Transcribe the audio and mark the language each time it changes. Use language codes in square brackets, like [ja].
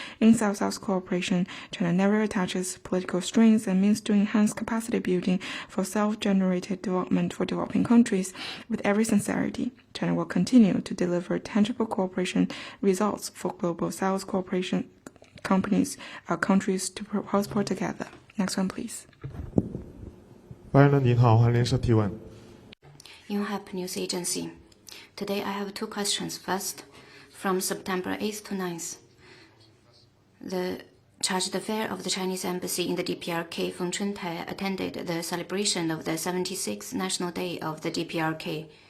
[en] In South-South cooperation, China never attaches political strings and means to enhance capacity building for self-generated development for developing countries with every sincerity. China will continue to deliver tangible cooperation results for Global South cooperation countries to prosper together. Next one, please. [zh] 发言人您好，欢迎连社提问。 [en] Yonhap News Agency. Today I have two questions. First, from September 8th to 9th, the chargé d'affaires of the Chinese embassy in the DPRK, Feng Chuntai, attended the celebration of the 76th National Day of the DPRK.